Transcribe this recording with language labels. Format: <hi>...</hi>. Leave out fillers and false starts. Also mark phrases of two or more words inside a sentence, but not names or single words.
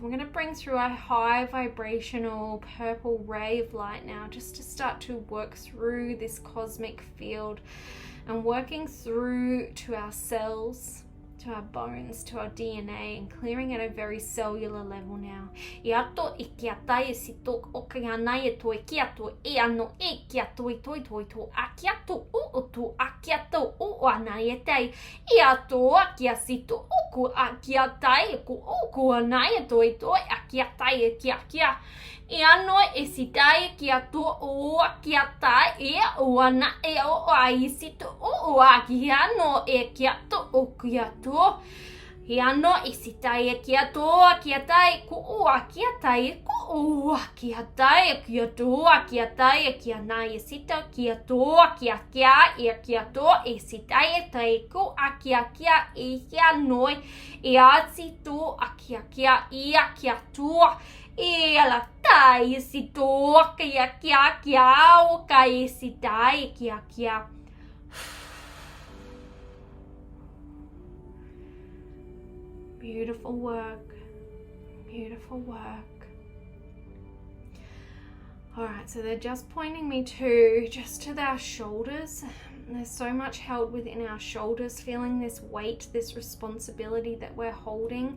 <en>We're going to bring through a high vibrational purple ray of light now, just to start to work through this cosmic field. and working through to our cells, to our bones, to our DNA, and clearing at a very cellular level now. I ato I kia tae si tok o kia nai e toi kia to e ano e kia toi toi toi to a kia to o to a kia to o anai e tei I ato a kia si to o ku a kia tae e ku o ku anai e toi toi a kia tae e kia kia I ano e si tae kia to o a kia tae e o ana e o a I si to o a kia no e kia to o kia to I ano I si tae e kia to a kia tae ku o a kia tae ku o a kia tae e kia to a kia tae e kia nai e si to kia to a kia kia e kia to e si tae e tae ku a kia e kia noi e a si to a kia I a kia to e ala tae e si to a kia o ka e si tae e kia. Beautiful work. Beautiful work. Alright, so they're just pointing me to our shoulders. There's so much held within our shoulders, feeling this weight, this responsibility that we're holding.</en>